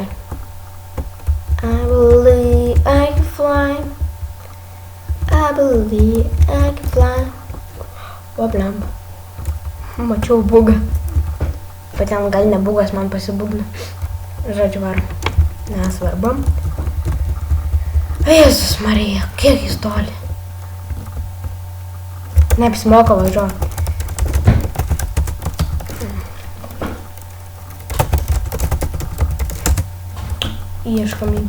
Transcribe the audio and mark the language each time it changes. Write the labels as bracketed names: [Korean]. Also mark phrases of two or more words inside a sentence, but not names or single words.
[English] I believe I can fly. I believe I can fly. [Lithuanian] Vablam. Mačiau bugą. Bet ten gal ne bugas man pasibugna. Žodžiu varom. Nesvarbu. Jėzus Marija, kiek jis toli. Neapsimoka važiuoti. Ieškam jį.